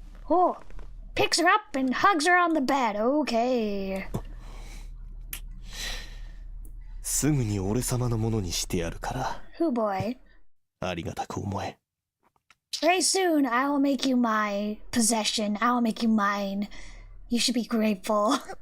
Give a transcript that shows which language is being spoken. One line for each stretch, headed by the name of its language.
English: Oh, picks her up and hugs her on the bed. Okay.
Japanese: すぐに俺様のものにしてやるから。
English: Who boy?
Japanese: ありがたく思え。
English: Very soon, I will make you my possession. I will make you mine. You should be grateful.